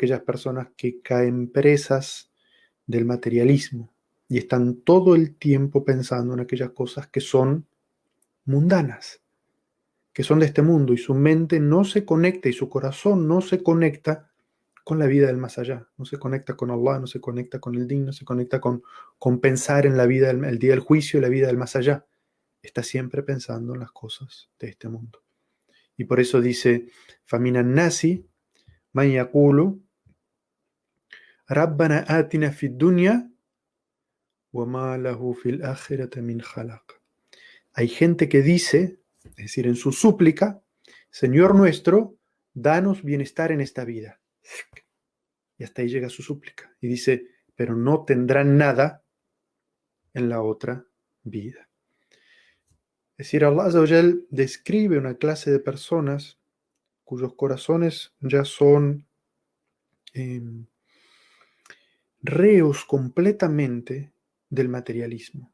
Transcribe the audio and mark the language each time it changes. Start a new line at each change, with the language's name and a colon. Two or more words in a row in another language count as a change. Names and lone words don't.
Spanish: aquellas personas que caen presas del materialismo y están todo el tiempo pensando en aquellas cosas que son mundanas, que son de este mundo, y su mente no se conecta y su corazón no se conecta con la vida del más allá, no se conecta con Allah, no se conecta con el din, no se conecta con pensar en la vida, el día del juicio y la vida del más allá. Está siempre pensando en las cosas de este mundo. Y por eso dice,
Arabic: فَمِنَ النَّاسِ مَنْ يَقُولُ رَبَّنَا آتِنَا فِي الدُّنْيَا وَمَا لَهُ فِي الْآخِرَةِ مِنْ خَلَقٍ.
Spanish: Hay gente que dice, es decir, en su súplica, Señor nuestro, danos bienestar en esta vida. Y hasta ahí llega su súplica. Y dice, pero no tendrán nada en la otra vida. Es decir,
Arabic: الله عز وجل
Spanish: describe una clase de personas cuyos corazones ya son eh, reos completamente del materialismo.